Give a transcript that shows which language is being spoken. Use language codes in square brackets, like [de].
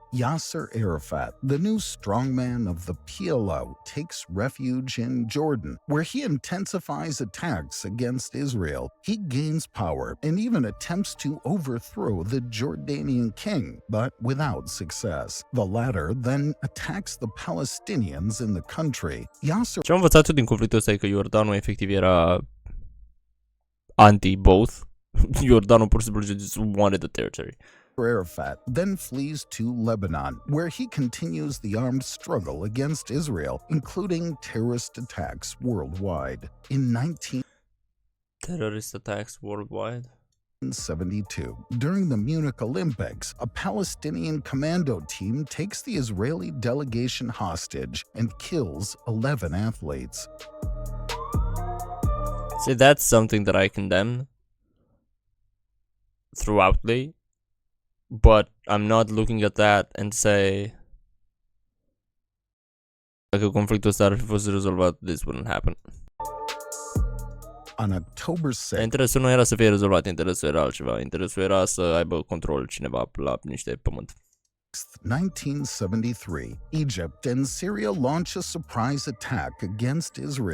[en] Yasser Arafat, the new strongman of the PLO, takes refuge in Jordan, where he intensifies attacks against Israel. He gains power and even attempts to overthrow the Jordanian king, but without success. The latter then attacks the Palestinians in the country. Yasser [ro] Ce am învățat eu din conflictul ăsta e că Iordanul efectiv era anti-both. Iordanul pur și simplu [en] just wanted the territory. Arafat then flees to Lebanon, where he continues the armed struggle against Israel, including terrorist attacks worldwide. In Terrorist attacks worldwide? 1972, during the Munich Olympics, a Palestinian commando team takes the Israeli delegation hostage and kills 11 athletes. See, that's something that I condemn throughoutly. But I'm not looking at that and say [ro] dacă conflictul ăsta ar fi fost rezolvat, [en] this wouldn't happen. On October 6th, [ro] Interesul nu era să fie rezolvat, interesul era altceva. Interesul era să aibă control cineva la niște pământ. [en] 1973, Egypt and Syria launch a surprise attack against Israel.